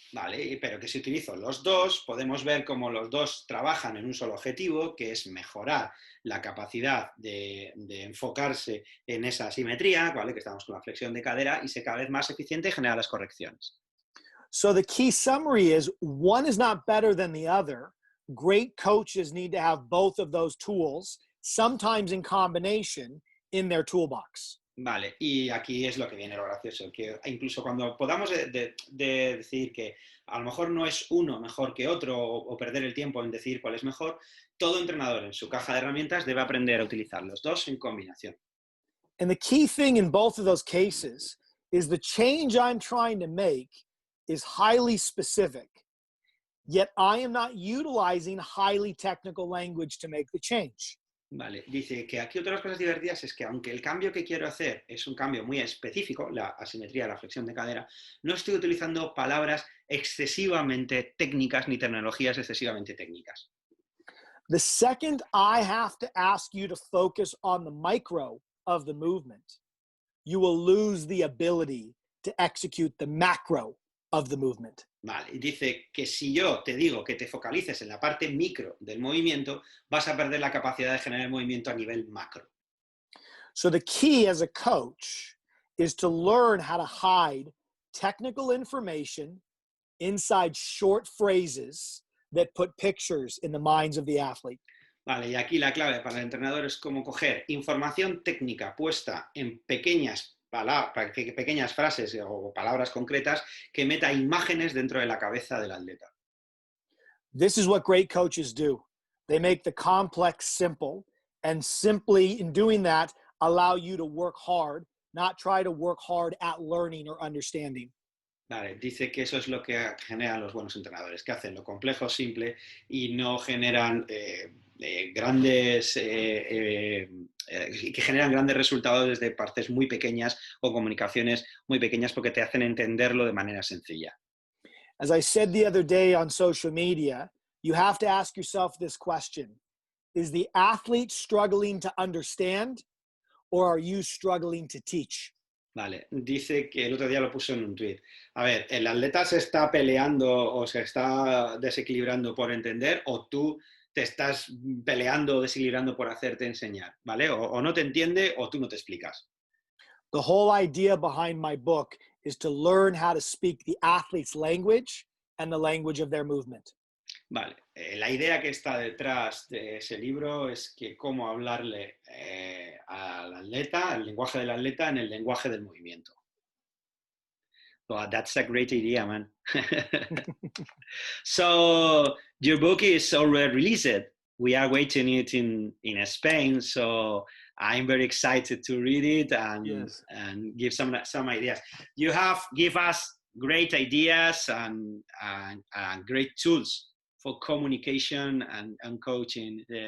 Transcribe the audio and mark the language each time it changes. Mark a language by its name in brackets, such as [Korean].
[Spanish] Vale, pero que si utilizo los dos, podemos ver cómo los dos trabajan en un solo objetivo, que es mejorar la capacidad de enfocarse en esa asimetría, ¿vale? Que estamos con la flexión de cadera y ser cada vez más eficiente y generar las correcciones. [English] So the key summary is one is not better than the other. Great coaches need to have both of those tools, sometimes in combination, in their toolbox. [Spanish] Vale, y aquí es lo que viene lo gracioso, que incluso cuando podamos decir que a lo mejor no es uno mejor que otro o perder el tiempo en decir cuál es mejor, todo entrenador en su caja de herramientas debe aprender a utilizar los dos en combinación. [English] And the key thing in both of those cases is the change I'm trying to make is highly specific, yet I am not utilizing highly technical language to make the change. [Spanish] Vale, dice que aquí otra de las cosas divertidas es que aunque el cambio que quiero hacer es un cambio muy específico, la asimetría, la flexión de cadera, no estoy utilizando palabras excesivamente técnicas ni tecnologías excesivamente técnicas. [English] The second I have to ask you to focus on the micro of the movement, you will lose the ability to execute the macro of the movement. [Spanish] Vale, y dice que si yo te digo que te focalices en la parte micro del movimiento, vas a perder la capacidad de generar movimiento a nivel macro. [English] So the key as a coach is to learn how to hide technical information inside short phrases that put pictures in the minds of the athlete. [Spanish] Vale, y aquí la clave para el entrenador es cómo coger información técnica puesta en pequeñas frases o palabras concretas que meta imágenes dentro de la cabeza del atleta. [English] This is what great coaches do. They make the complex simple, and simply in doing that, allow you to work hard, not try to work hard at learning or understanding. [Spanish] Vale, dice que eso es lo que generan los buenos entrenadores, que hacen lo complejo simple y no generan que generan grandes resultados desde partes muy pequeñas o comunicaciones muy pequeñas porque te hacen entenderlo de manera sencilla. [English] As I said the other day on social media, you have to ask yourself this question. Is the athlete struggling to understand or are you struggling to teach? [Spanish] Vale, dice que el otro día lo puso en un tuit. A ver, ¿el atleta se está peleando o se está desequilibrando por entender o tú te estás peleando o desequilibrando por hacerte enseñar? ¿Vale? O no te entiende o tú no te explicas. [English] The whole idea behind my book is to learn how to speak the athlete's language and the language of their movement. [Spanish] Vale, la idea que está detrás de ese libro es que cómo hablarle al atleta, el lenguaje del atleta en el lenguaje del movimiento. [English] Well, that's a great idea, man. So your book is already released. We are waiting it in Spain, so I'm very excited to read it and give some ideas. You have give us great ideas and great tools for communication and coaching.